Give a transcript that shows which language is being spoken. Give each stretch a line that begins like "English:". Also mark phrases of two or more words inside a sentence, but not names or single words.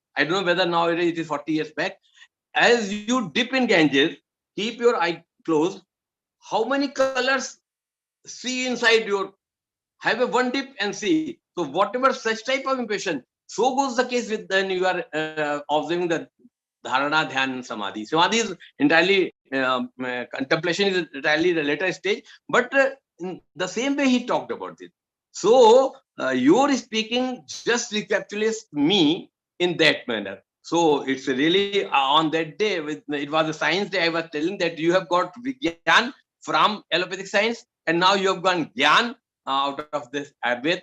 English: I don't know whether now it is 40 years back. As you dip in Ganges, keep your eye closed. How many colors see inside your, have a one dip and see. So whatever such type of impression, so goes the case with when you are observing the dharana, dhyan, samadhi. Samadhi is entirely, contemplation is entirely the later stage, but in the same way he talked about it. So your speaking just recapitulates me in that manner. So it's really on that day, it was a science day, I was telling that you have got Vigyan from allopathic science, and now you have gone Gyan out of this Ayurveda.